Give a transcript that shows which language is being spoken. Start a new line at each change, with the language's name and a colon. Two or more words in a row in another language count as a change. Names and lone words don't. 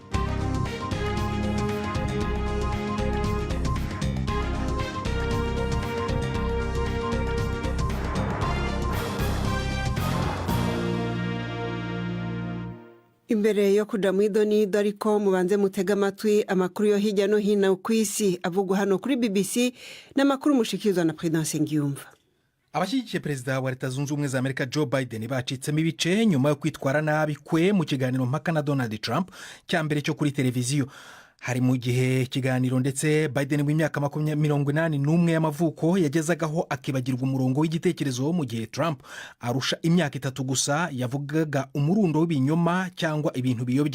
Rundi: Imbere yo kuja mu idonido ariko mubanze mutega amatwi amakuru yo hirya no hino ku isi avugwa hano kuri BBC n'amakuru mushikirizwa na Prudence Ngiyumva.
Kinyarwanda: Abashyigikiye perezida wa Leta Zunze Ubumwe za Amerika Joe Biden bacitsemo ibice nyuma yo kwitwara nabi kwe mu kiganiro mpaka na Donald Trump cyambere cyo kuri televiziyo. Hari mu gihe kiganiro ndetse Biden w'imyaka 81 y'amavuko yagezagaho akibagirwa umurongo w'igitekerezo mu gihe Trump arusha imyaka 3 gusa yavugaga umurundo w'ibinyoma cyangwa ibintu biyobya.